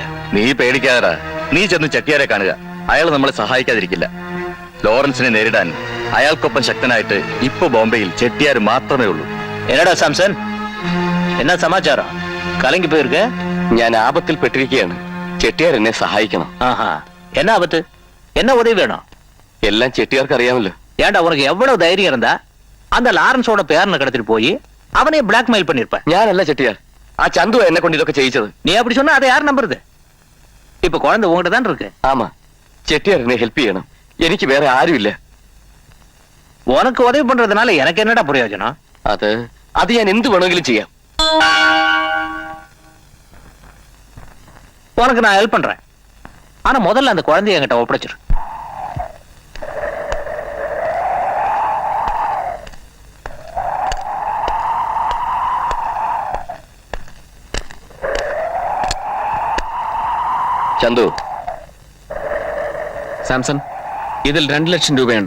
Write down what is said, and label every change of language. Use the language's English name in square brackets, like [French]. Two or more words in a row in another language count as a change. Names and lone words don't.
[Malayalam] നീ പേടിക്കാതെ, നീ ചെന്ന് ചെട്ടിയാരെ കാണുക. അയാൾ നമ്മളെ സഹായിക്കാതിരിക്കില്ല. ലോറൻസിനെ നേരിടാൻ അയാൾക്കൊപ്പം ശക്തനായിട്ട് ഇപ്പൊ ബോംബെയിൽ ചെട്ടിയാർ മാത്രമേ ഉള്ളൂ. [Tamil] என்னடா சாம்சன், என்ன சமாச்சாரம்? கலங்கி போயிருக்க? [Malayalam] ഞാൻ ആപത്തിൽ പെട്ടിരിക്കുകയാണ്. ചെട്ടിയാർ എന്നെ സഹായിക്കണം. [Tamil] ஆஹா, என்ன ஆபத்து? என்ன உதவி வேணும்? [Malayalam] എല്ലാം ചെട്ടിയാർക്ക് അറിയാമല്ലോ. [Tamil] ஏன்டா உனக்கு எவ்வளவு தைரியம் இருந்தா அந்த லாரன்ஸோட பேரனை கடத்திட்டு போய் அவனையே பிளாக்மெயில் பண்ணிருப்ப. [Malayalam] ഞാനല്ല ചെട്ടിയാർ, ആ ചന്തു എന്നെ കൊണ്ട് ഇതൊക്കെ ചെയ്യിച്ചത്. [Tamil] நீ அப்படி சொன்னா அதை யார் நம்புறது? இப்ப குழந்தை உங்ககிட்ட தான் இருக்கு. [Malayalam] ആമാ, ചെട്ടിയാർ എന്നെ ഹെൽപ്പ് ചെയ്യണം. എനിക്ക് വേറെ ആരുമില്ല. [Tamil] உனக்கு உதவி பண்றதுனால எனக்கு என்னடா பிரயோஜனம்? [Malayalam] അത് ഞാൻ എന്ത് വേണമെങ്കിലും ചെയ്യാം. [Tamil] உனக்கு நான் ஹெல்ப் பண்றேன். ஆனா முதல்ல அந்த குழந்தைய என்கிட்ட ஒப்படைச்சிரு. [Malayalam] ചന്തു, സാംസൺ, ഇതിൽ 2 ലക്ഷം രൂപയുണ്ട്.